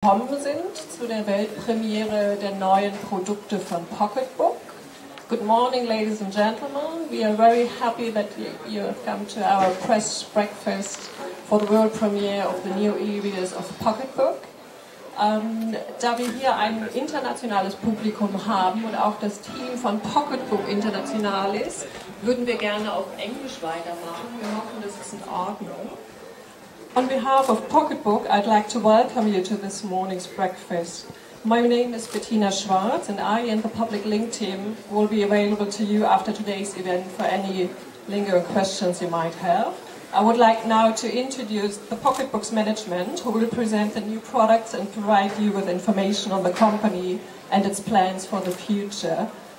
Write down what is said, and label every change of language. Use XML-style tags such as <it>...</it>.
<de>Gekommen sind zu der Weltpremiere der neuen Produkte von PocketBook.</de> <en>Good morning, ladies and gentlemen. We are very happy that you have come to our press breakfast for the world premiere of the new e-readers of PocketBook.</en> <de>Da wir hier ein internationales Publikum haben und auch das Team von PocketBook international ist, würden wir gerne auf Englisch weitermachen. Wir hoffen, das ist in Ordnung.</de> <en>On behalf of PocketBook, I'd like to welcome you to this morning's breakfast. My name is Bettina Schwarz, and I and the Public Link team will be available to you after today's event for any lingering questions you might have. I would like now to introduce the PocketBook's management, who will present the new products and provide you with information on the company and its plans for the future.</en>